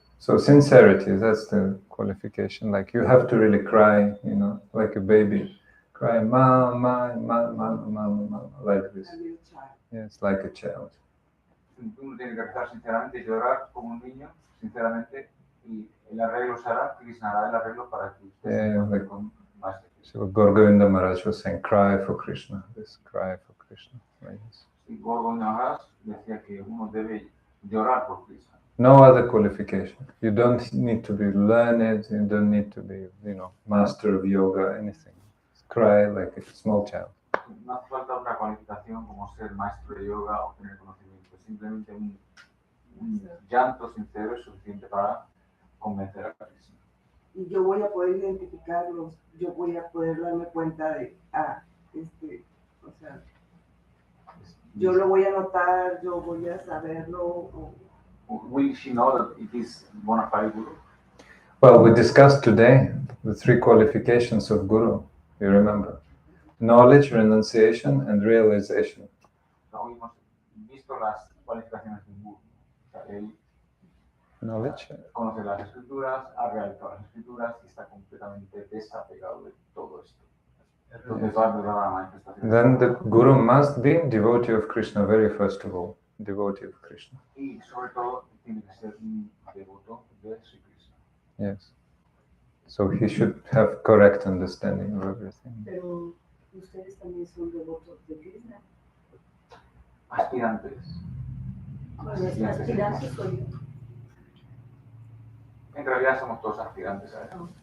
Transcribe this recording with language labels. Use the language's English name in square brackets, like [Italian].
[English] So sincerity, that's the qualification. Like you have to really cry, like a baby. Cry, ma, ma, ma, ma, ma, ma, like this. Yes, like a child. [Spanish] Uno tiene que rezar sinceramente y llorar como un niño, sinceramente, y el arreglo se hará, Krishna hará el arreglo para que usted se encuentre con más. [English] So Gaur-Govinda Maharaj was saying, cry for Krishna, this cry for Krishna. Like this. [Spanish] Y Gaur-Govinda Maharaj decía que uno debe llorar por Krishna. [English] No other qualification. You don't need to be learned, you don't need to be, master of yoga, anything. Just cry like a small child. [Spanish] No hace falta otra cualificación como ser maestro de yoga o tener conocimiento. Simplemente un llanto sincero es suficiente para convencer a Krishna. Y yo voy a poder identificarlos, yo voy a poder darme cuenta de, o sea, yo lo voy a notar, yo voy a saberlo. [English] Will she know that it is bona fide guru? Well, we discussed today the 3 qualifications of Guru, you remember? Knowledge, renunciation, and realization. [Spanish] Hoy hemos visto las cualificaciones de un guru. O sea, él [English] Knowledge. [Spanish] conoce las escrituras, ha realizado las escrituras y está completamente desapegado de todo esto. Entonces va a empezar la manifestación. [English] Then the Guru must be devotee of Krishna, very first of all. Devotee of Krishna. [Spanish] Y sobre todo tiene que ser un devoto de Sri Krishna. [English] Yes. So he should have correct understanding of everything. [Spanish] Pero ustedes también son devotos de Krishna. Aspirantes. Bueno, es aspirante soy yo. En realidad somos todos aspirantes a eso.